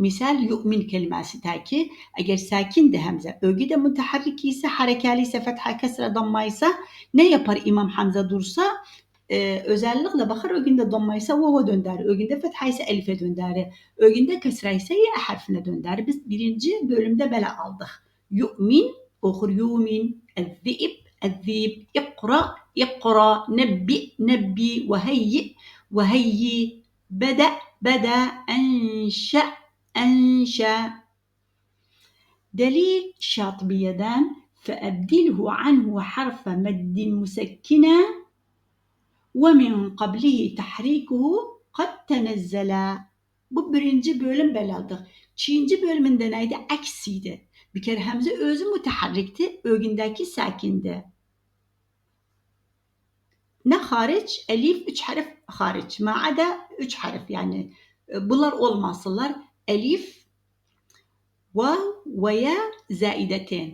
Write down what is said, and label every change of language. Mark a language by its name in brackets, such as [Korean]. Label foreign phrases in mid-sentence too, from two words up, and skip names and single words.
[Turkish] Misal yu'min kelimesi ki eğer sakin de hemze ögü de müteharrik ise, harekeli ise, fetha, kesre, damma ise ne yapar İmam Hamza dursa? Özellikle bakar ögünde damma ise vava dönder. Ögünde fetha ise elife dönder. Ögünde kesre ise ya harfine dönder. Biz birinci bölümde böyle aldık. Yu'min, okur yu'min, el-zi'ib, [Arabic] الذيب. اقرأ اقرأ. نبئ نبي. وهيئ وهيئ. بدأ بدأ. أنشأ أنشأ. [Turkish] Delil Şatibiden [Arabic] فأبدله عنه حرف مد مسكنا ومن قبله تحريكه قد تنزل. [Azerbaijani] Bu birinci bölüm belədir. İkinci bölümündə nə idi? Əks idi. Bir kere həmzə özü mütəhərrikdir, ögündəki sakindir. [Turkish] Ne hariç? Elif 3 harf hariç. Ma'ada 3 harf yani. Bunlar olmasınlar. Elif, vav ve ya zaideten.